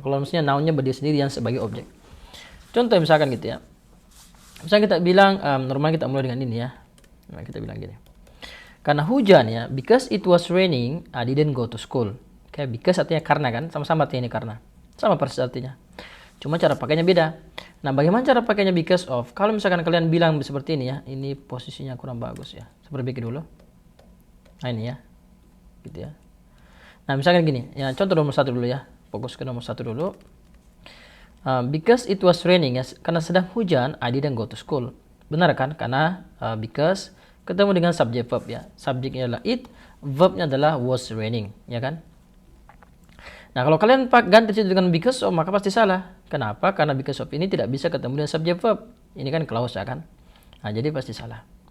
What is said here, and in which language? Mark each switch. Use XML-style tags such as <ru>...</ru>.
<id>Kalau misalnya nounnya berdiri sendiri yang sebagai objek. Contoh misalkan gitu ya. Misalnya kita bilang normal kita mulai dengan ini ya. Nah, kita bilang gini. Karena hujan ya,</id> <en>because it was raining, I didn't go to school.</en> <id>Oke, because artinya karena kan, sama-sama artinya ini karena. Sama persis artinya. Cuma cara pakainya beda. Nah, bagaimana cara pakainya because of? Kalau misalkan kalian bilang seperti ini ya, ini posisinya kurang bagus ya. Saya perbaiki dulu. Nah, ini ya. Gitu ya. Nah, misalkan gini, ya contoh nomor 1 dulu ya. Fokus ke nomor 1 dulu.</id> <en>Because it was raining ya,</en> <id>karena sedang hujan,</id> <en>I didn't go to school.</en> <id>Benar kan? Karena because ketemu dengan subject verb ya. Subjeknya adalah it, verbnya adalah was raining, ya kan? Nah, kalau kalian ganti situ dengan because of, maka pasti salah. Kenapa? Karena because of ini tidak bisa ketemu dengan subject verb. Ini kan clause kan. Nah, jadi pasti salah.</id>